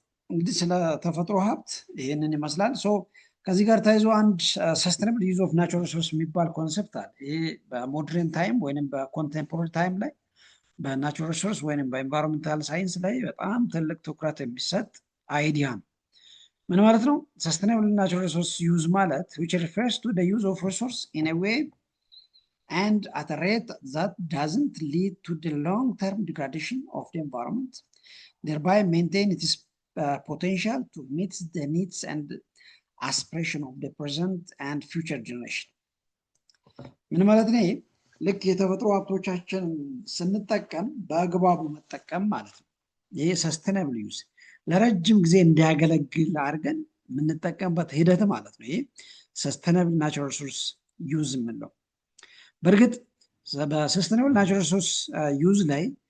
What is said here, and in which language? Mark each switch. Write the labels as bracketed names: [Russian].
[Amharic] እንግዲህ ስለ ተፈጥሮ ሀብት ይህንን ይመስላል። ከዚህ ጋር ተያይዞ አንድ ሰስተይነብል ዩዝ ኦፍ ናቹራል ሪሶርስ የሚባል ኮንሰፕት አለ። ይሄ በሞደርን ታይም ወይም በኮንቴምፖራሪ ታይም ላይ በናቹራል ሪሶርስ ወይም በኤንቫይሮንሜንታል ሳይንስ ላይ በጣም ትልቅ ትኩረት የሚሰጥ አይዲያ ነው። ምን ማለት ነው? ሰስተይነብል ናቹራል ሪሶርስ ዩዝ ማለት [English] which refers to the use of resource in a way and at a rate that doesn't lead to the long-term degradation of the environment, thereby maintain its potential to meet the needs and aspiration of the present and future generation. [Amharic] ምን ማለት ነው? ልክ የተፈጥሮ ሀብቶቻችን ስንጠቀም በአግባቡ መጠቀም ማለት ነው። ይሄ ሰስተይነብል ዩዝ ለረጅም ጊዜ እንዲያገለግል አድርገን የምንጠቀምበት ሂደት ማለት ነው። ይሄ ሰስተይነብል ናቹራል ሪሶርስ ዩዝ የምንለው። በእርግጥ በሰስተይነብል ናቹራል ሪሶርስ ዩዝ ላይ